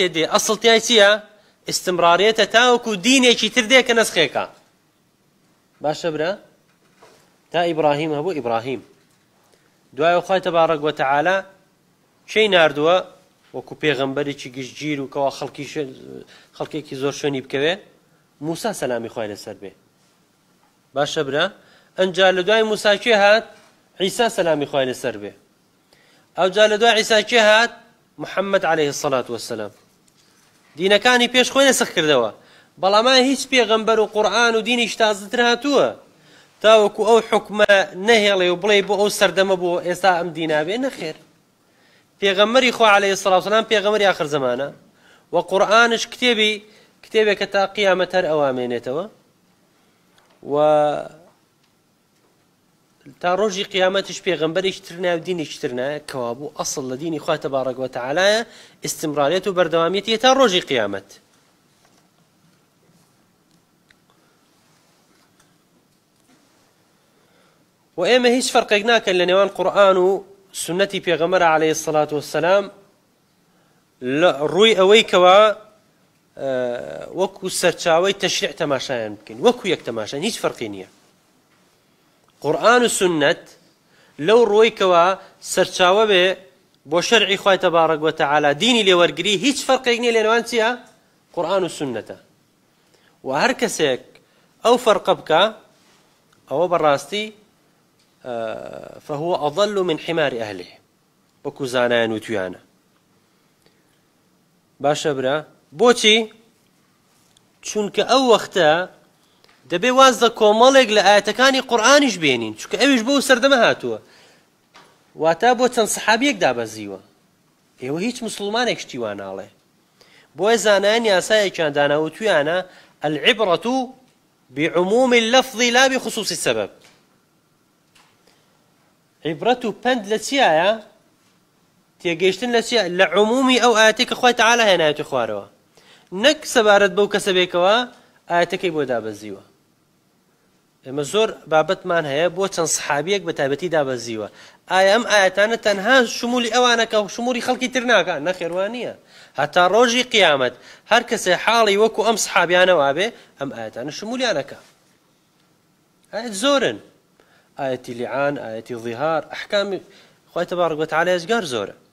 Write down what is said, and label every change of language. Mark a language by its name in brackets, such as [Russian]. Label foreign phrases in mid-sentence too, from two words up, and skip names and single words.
[Central Kurdish] دێ ئەسڵ تیای چییە ئیستیمڕاریەتە تاوەکو دینێکی تر دێ کە نەسخێکە باشە برا تا ئیبراهیم هەبوو ئیبراهیم دوایە خوای [Arabic] تەبارەک وتەعالا [Central Kurdish] شەی ناردووە وەکو پێغەمبەرێکی گشتگیر و کەوا خەڵکێکی زۆر شوێنی بکەوێ موسا سەلامی خوای لەسەر بێ باشە برا ئەنجا لە دوای موسا کێ هات عیسا سەلامی خوای لەسەر بێ ئەوجا لە دوای عیسا کێ هات محەممەد [Arabic] عليه الصلاة والسلام [Central Kurdish] دینەکانی پێش خۆی نەسخ کردەوە بەڵام هیچ پێغەمبەر و قورئان و دینیش تازەتر هاتووە تاوەکو ئەو حکمە نەهێڵێ و بڵێ بۆ ئەو سەردەمە بۆ ئێستا ئەم دینا بێ نەخێر پێغەمبەری خوا [Arabic] عليه الصلاة والسلام [Central Kurdish] پێغەمبەری آخر زمانە و قورئانش کتێبێکە تا قیامەت هەر ئەوامێنێتەوە و تا ڕۆژی قیامەتش پێغەمبەرێکی تر نایە و دینێکی تر نایە کەوا بوو ئەسڵ لە دینی خوا [Arabic] تەبارەک وتەعالایە [Central Kurdish] ئیستیمڕاریەت و بەردەوامیەتیە تا ڕۆژی قیامەت و ئێمە هیچ فەرقێک ناکەن لە نێوان قورئان و سنەتی پێغەمبەر [Arabic] عليه الصلاة والسلام [Central Kurdish] ڕووی ئەوەی کەوا وەکو سەرچاوەی تەشریع تەماشایان بکەین وەکو یەک تەماشایان هیچ فەرقی نییە قورئان و سنەت لەو ڕۆی کەوا سەرچاوە بێ بۆ شەرعی خوای [Arabic] تەبارەک وتەعالا [Central Kurdish] دینی لێوەرگری هیچ فەرقێک نییە لە نێوان چییە قورئان و سنەتە و هەر کەسێک ئەو فەرقە بکە ئەوە بەڕاستی [Arabic] فهو أضل من حمار أهله [Central Kurdish] وەکو زانایان وتویانە باشە برا بۆچی چونکە ئەو وەختە دەبێ واز لە کۆمەڵێک لە ئاەتەکانی قورئانیش بێنین چونکە ئەویش بۆ سەردەمە هاتووە واتە بۆ چەند سەحابیەک دابەزیوە ئێوە هیچ مسلمانێک شتی وا ناڵێ بۆیە زانایان یاسایەکیان داناوتویانە [Arabic] العبرة بعموم اللفظ لا بخصوص السبب [Central Kurdish] عبرەت و پند لە چیایە تێگەیشتن لە چیە لە عمومی ئەو ئاەتێک کە خوای تەعالا هێنایەتە خوارەوە نەک سەبارەت بەو کەسە بێکەوە ئاەتەکەی بۆ دابەزیوە ئێمە زۆر بابەتمان هەیە بۆ چەند سەحابیەک بە تایبەتی دابەزیوە ئایا ئەم ئاەتانە تەنها شمولی ئەوانەکە و شمولی خەڵکی تر ناکە نەخێوان نییە هەتا ڕۆژی قیامەت هەر کەسێ حاڵی وەکو ئەم سەحابیانەوە بێ ئەم ئاەتانە شمولیانەکە ئاەت زۆرن ئاەتی لیعان ئاەتی ظیهار ئەحکامی خوای [Arabic] تەبارەک وتەعالا [Central Kurdish] ێزگار زۆرە